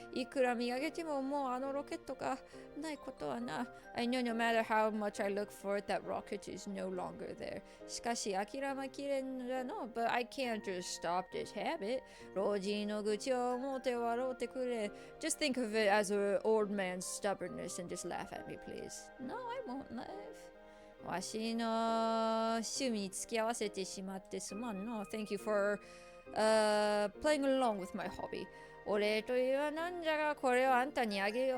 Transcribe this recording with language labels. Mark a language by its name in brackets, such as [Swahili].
[Japanese] いくら見上げてももうあのロケットがないことはな。 [English] I know no matter how much I look for it, that rocket is no longer there. [Japanese] しかし諦めきれんのだの。 [English] But I can't just stop this habit. [Japanese] 老人の愚痴を思って笑ってくれ。 [English] Just think of it as an old man's stubbornness and just laugh at me, please. No, I won't laugh. [Japanese] わしの趣味に付き合わせてしまってすまんの。 [English] Thank you for playing along with my hobby. [Japanese] お礼というはなんじゃがこれをあんたにあげよう.